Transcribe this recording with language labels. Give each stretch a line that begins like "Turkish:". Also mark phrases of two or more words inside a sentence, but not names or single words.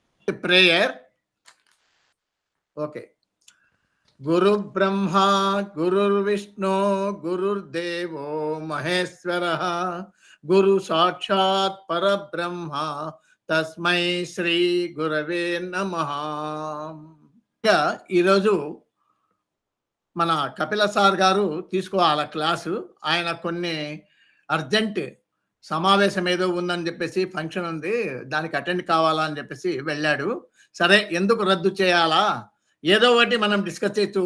English: prayer. Okay.
Sanskrit: गुरु ब्रह्मा, गुरु विष्णु, गुरु देवो महेश्वर, गुरु साक्षात् परब्रह्म, तस्मै श्री गुरवे नमः.
Telugu: ఈరోజు మన కపిల సార్ గారు తీసుకోవాలి క్లాసు. ఆయన కొన్ని అర్జెంట్ సమావేశం ఏదో ఉందని చెప్పేసి ఫంక్షన్ ఉంది, దానికి అటెండ్ కావాలా అని చెప్పేసి వెళ్ళాడు. సరే, ఎందుకు రద్దు చేయాలా, ఏదో ఒకటి మనం డిస్కస్ చేయొచ్చు.